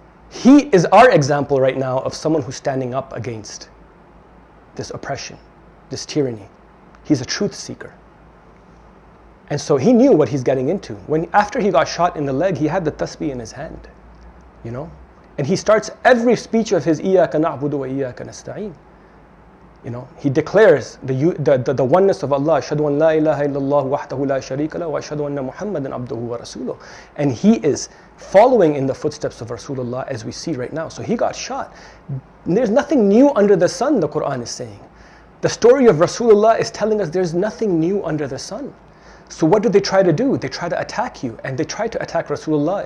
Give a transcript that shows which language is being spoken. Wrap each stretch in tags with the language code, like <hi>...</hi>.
<en>He is our example right now of someone who's standing up against this oppression, this tyranny. He's a truth seeker. And so he knew what he's getting into. After he got shot in the leg, he had the tasbih in his hand, you know. And he starts every speech of his</en> <ar>إِيَّاكَ نَعْبُدُ وَإِيَّاكَ نَسْتَعِينُ.</ar> <en>You know, he declares the oneness of Allah.</en> <ar>أشهد أن لا إله إلا الله وحده لا شريك له وأشهد أن محمدا عبده ورسوله.</ar> <en>And he is following in the footsteps of Rasulullah, as we see right now. So he got shot. There's nothing new under the sun, the Quran is saying. The story of Rasulullah is telling us there's nothing new under the sun. So what do they try to do? They try to attack you, and they try to attack Rasulullah.</en>